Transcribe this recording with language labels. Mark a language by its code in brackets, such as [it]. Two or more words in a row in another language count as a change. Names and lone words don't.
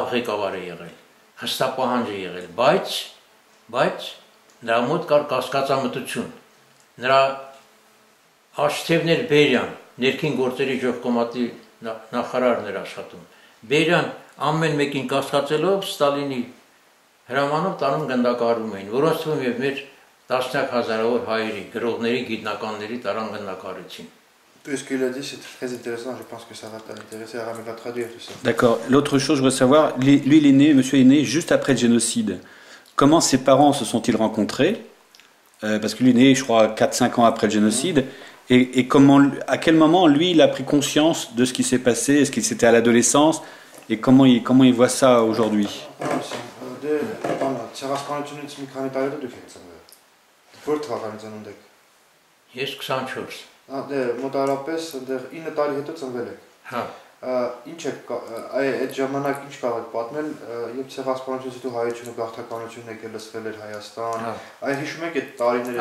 [hy] ղեկավար է եղել, հստապահանջ է եղել, բայց նրա մոտ կար կասկածամտություն, նրա Աշտևներ Բերյան, ներքին գործերի ժողկոմատի նախարարն էր աշխատում, Բերյան ամեն մեկին կասկածելով Ստալինի հրամանով տանում գնդակահարում էին, որոնց թվում եւ մեր տասնյակ հազարավոր հայերի, գրողների, գիտնականների տարան գնդակահարեցին։ [fr] Tout ce qu'il a dit, c'est très intéressant. Je pense que ça va t'intéresser. Aram va traduire tout ça. D'accord. L'autre chose, je voudrais savoir, lui, il est né, monsieur est né juste après le génocide. Comment ses parents se sont-ils rencontrés? Parce qu'il est né, je crois, 4-5 ans après le génocide. Et comment, à quel moment, lui, il a pris conscience de ce qui s'est passé? Est-ce qu'il c'était à l'adolescence? Et comment il voit ça aujourd'hui? [hy] Ես 24 մոտարապես այնտեղ 9 տարի հետո ծնվել եք։ Հա։ Ինչ է այդ ժամանակ ինչ կարող եք պատմել, երբ ցեղասպանությունից հետո հայությունը գաղթականությունն եկել լսվել էր Հայաստան։ Այ հիշում եք այդ տարիները։